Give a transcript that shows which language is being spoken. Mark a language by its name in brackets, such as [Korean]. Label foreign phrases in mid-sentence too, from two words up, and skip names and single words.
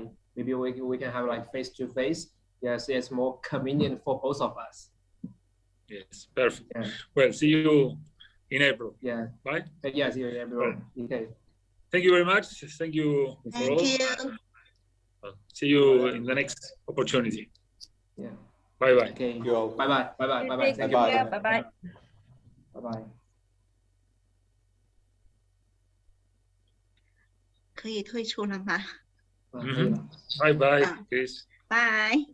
[English] Maybe we can have like face to face. Yes, it's more convenient for both of us. Yes, perfect. Yeah. Well, see you in April. Yeah. Bye. Yeah, see you in April. Okay. Thank you very much. Thank you for all. See you in the next opportunity. Yeah. Bye bye. Okay. Bye bye. Bye bye. Bye bye. Thank you. Bye bye. Bye bye. [Chinese] 可以退出了吗？ [English] Bye bye, please. Bye.